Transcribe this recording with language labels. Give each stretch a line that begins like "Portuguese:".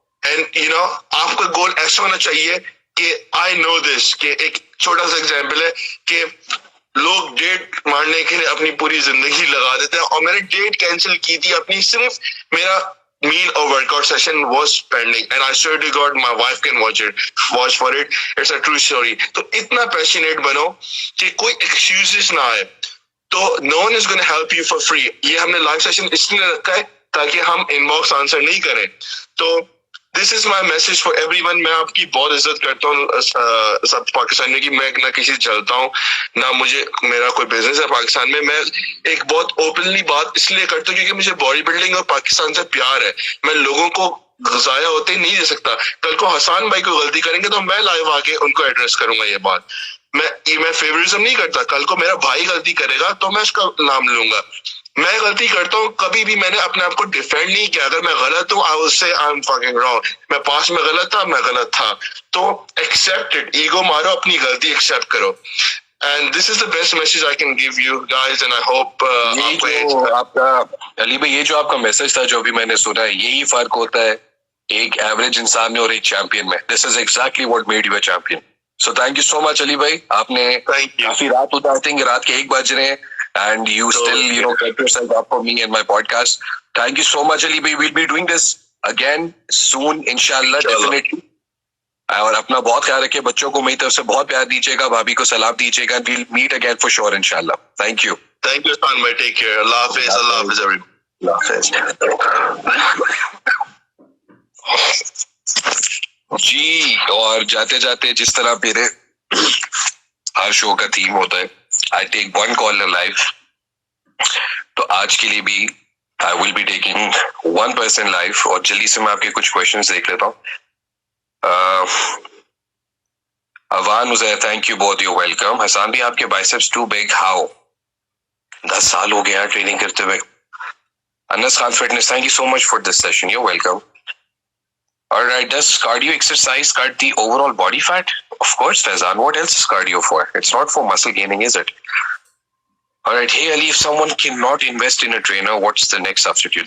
English: and you know
Urdu: آپ کا گول ایسا ہونا چاہیے کہ
English: I know this,
Urdu: کہ ایک چھوٹا سا ایگزامپل ہے کہ لوگ ڈیٹ مارنے کے لیے اپنی پوری زندگی لگا دیتے ہیں, اور میں نے ڈیٹ کینسل کی تھی اپنی, صرف میرا
English: meal or workout session was pending and I swear to God my wife can watch for it. It's a true story.
Urdu: تو اتنا passionate بنو کہ کوئی excuses نہ آئے.
English: تو no one is going to help you for free.
Urdu: یہ ہم نے لائیو سیشن اس لیے رکھا ہے تاکہ ہم ان باکس آنسر نہیں کریں. تو
English: This is my message for everyone.
Urdu: میں آپ کی بہت عزت کرتا ہوں سب پاکستان میں, کہ میں نہ کسی سے چلتا ہوں, نہ مجھے میرا کوئی بزنس ہے پاکستان میں. میں ایک بہت اوپنلی بات اس لیے کرتا ہوں کیونکہ مجھے باڈی بلڈنگ اور پاکستان سے پیار ہے. میں لوگوں کو ضائع ہوتے نہیں دے سکتا. کل کو حسان بھائی کو غلطی کریں گے تو میں لائیو آ کے ان کو ایڈریس کروں گا. یہ بات میں فیوریزم نہیں کرتا. کل کو میرا بھائی غلطی کرے گا تو میں اس کا نام لوں گا. میں غلطی کرتا ہوں, کبھی بھی میں نے اپنے آپ کو ڈیفینڈ نہیں کیا. اگر میں غلط ہوں,
English: I will say I'm fucking wrong.
Urdu: میں پاس میں غلط تھا, میں غلط تھا.
English: تو accept it.
Urdu: ایگو مارو, اپنی غلطی accept کرو.
English: And this is the best message I can give you guys and I hope
Urdu: آپ کا علی بھائی, یہ جو آپ کا میسج تھا جو بھی میں نے سنا ہے, یہی فرق ہوتا ہے ایک ایوریج انسان میں اور ایک چیمپئن میں.
English: This is exactly what made you a champion. So thank you so much Ali بھائی.
Urdu: آپ نے کافی رات ہوتا,
English: I think
Urdu: رات کے 1 بج رہے ہیں,
English: and you still kept yourself up for me and my podcast. Thank you so much Ali bhai. We'll be doing this again soon inshallah, definitely.
Urdu: اور اپنا بہت خیال رکھیے, بچوں کو میری طرف سے بہت پیار دیجیے گا, بھابھی کو سلام دیجیے گا.
English: We'll meet again for sure inshallah. Thank you. Thank you Hassan bhai. Take care. Allah Hafiz. Allah Hafiz everyone. Allah Hafiz.
Urdu: جی, اور جاتے جاتے جس طرح میرے ہر شو کا تھیم ہوتا ہے,
English: I take one call in life.
Urdu: تو آج کے لیے بھی
English: I will be taking one person live,
Urdu: اور جلدی سے میں آپ کے کچھ questions دیکھ لیتا ہوں.
English: Awan Uzair, thank you both, you're welcome.
Urdu: حسان بھی, آپ کے biceps
English: too big, how?
Urdu: 10 سال ہو گیا ٹریننگ کرتے ہوئے.
English: Anas Khan fitness, thank you so much for this session, you're welcome. Alright, does cardio exercise cut the overall body fat? Of course, Faizan. What else is cardio for? It's not for muscle gaining, is it? Alright, hey Ali, if someone cannot invest in a trainer, what's the next substitute?